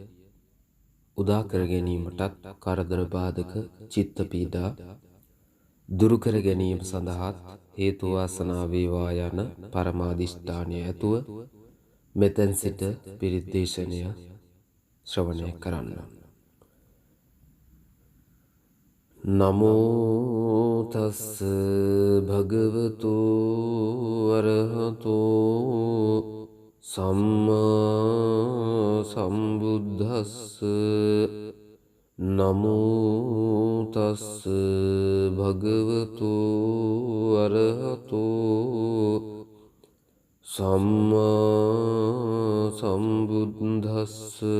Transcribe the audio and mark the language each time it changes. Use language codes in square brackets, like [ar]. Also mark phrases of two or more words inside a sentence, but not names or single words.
[si] උදා කර ගැනීමටත් කරදර බාධක චිත්ත පීඩා දුරු කර ගැනීම සඳහාත් හේතු වාසනා වේවා යන පරමාදිෂ්ඨානය ඇතුව මෙතෙන් සිට පිරිත් දේශනය ශ්‍රවණය කරන්න. [pi] නමෝ තස් භගවතු අරහතෝ සම්මා සම්බුද්දස්ස. නමෝ තස් භගවතු අරහතෝ සම්මා සම්බුද්දස්ස.